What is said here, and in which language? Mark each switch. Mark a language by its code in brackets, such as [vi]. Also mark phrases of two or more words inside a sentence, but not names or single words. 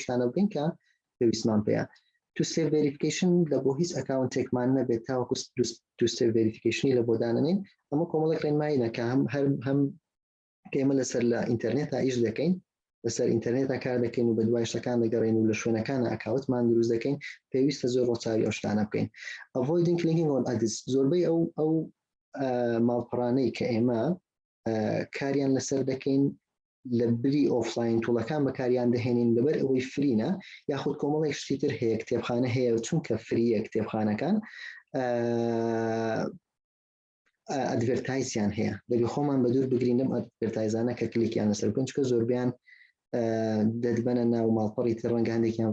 [ckb] شتانە بگەین کە پێویستمان پێیە [en] two step verification [ckb] لە بۆ هیچ ئەکاونتێکمان نەبێت تاوەکو تو سێڤ ڤێریفیکیشنی لە بۆ دانەنین ئەمە کۆمەڵێک ڕێنماییە کە هەم کە ئێمە لەسەر لە ئینتەرنێتە ئیش دەکەین لەسەر ئینتەرنێتە کار دەکەین و بە دوای شتەکان دەگەڕین و لە شوێنەکانە ئەکاوتمان دروست دەکەین پێویستە زۆر ڕۆچاوی ئەو شتانە بکەین [en] avoiding clicking on ads [ckb] زۆربەی ئەو ماڵپەڕانەی کە ئێمە کاریان لەسەر دەکەین لە بری ئۆفلاین توڵەکان بەکاریان دەهێنین لەبەر ئەوەی فرینە یاخود کۆمەڵێک شتی تر هەیە کتێبخانە هەیە چونکە فریە کتێبخانەکان ئەدڤێرتایزیان هەیە دەبێ خۆمان بە دوور بگرین لەم ئەدڤێرتایزانە کە کلیکیان لەسەر بکەن چونکە زۆربیان دەدبەنە ناو ماڵپەڕی تر ڕەنگە هەندێکیان